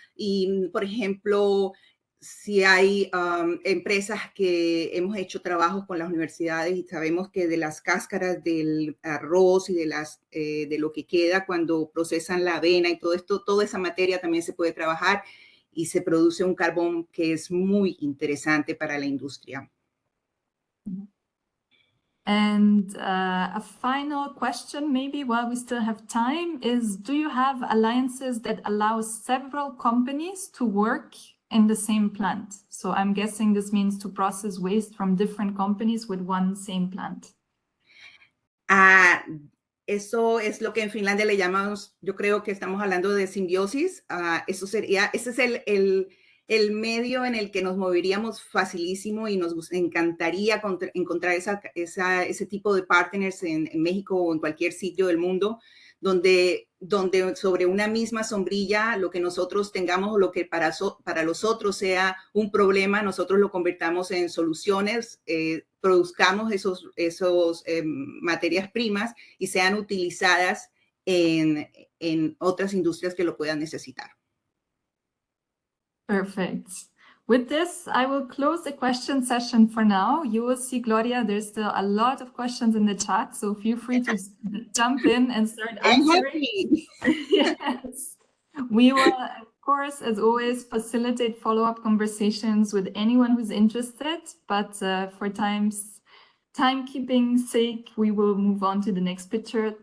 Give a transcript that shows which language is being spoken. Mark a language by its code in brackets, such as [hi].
[es] Y, por ejemplo, si hay empresas que hemos hecho trabajos con las universidades y sabemos que de las cáscaras del arroz y de lo que queda cuando procesan la avena y todo esto, toda esa materia también se puede trabajar y se produce un carbón que es muy interesante para la industria. [en] And a final question, maybe while we still have time, is do you have alliances that allow several companies to work in the same plant? So I'm guessing this means to process waste from different companies with one same plant. [es] Eso es lo que en Finlandia le llamamos, yo creo que estamos hablando de simbiosis. Ese es el medio en el que nos moveríamos facilísimo y nos encantaría encontrar ese tipo de partners en México o en cualquier sitio del mundo, donde sobre una misma sombrilla lo que nosotros tengamos o lo que para los otros sea un problema, nosotros lo convertamos en soluciones, produzcamos esos materias primas y sean utilizadas en otras industrias que lo puedan necesitar. [en] Perfect. With this, I will close the question session for now. You will see, Gloria, there's still a lot of questions in the chat, so feel free to jump in and start answering. Yes. We will, of course, as always, facilitate follow-up conversations with anyone who's interested, but for timekeeping sake, we will move on to the next picture.